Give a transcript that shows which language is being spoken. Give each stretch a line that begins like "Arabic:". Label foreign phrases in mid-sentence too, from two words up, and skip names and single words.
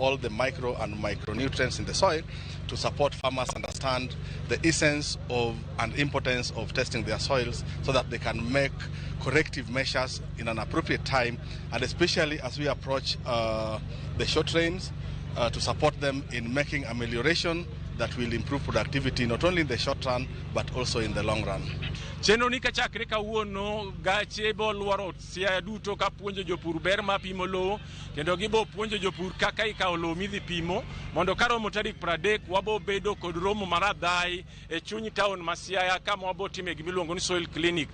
English: all the micro and micronutrients in the soil to support farmers understand the essence of and importance of testing their soils so that they can make corrective measures in an appropriate time, and especially as we approach the short rains to support them in making amelioration that will improve productivity not only in the short run but also in the long run.
Luo (Kenya and Tanzania): Chenro ni kachakre kawuono gache bolwaro Siaya duto ka puonjo jopur ber ma pimo lowo kendo gibo puonjo jopur kaka ikawo lowo midhi pimo mondo karomo tarik 30 wabo bedo kod romo maradhai e chuny town ma Siaya kama wabo time gimiluongo ni
English: soil clinic.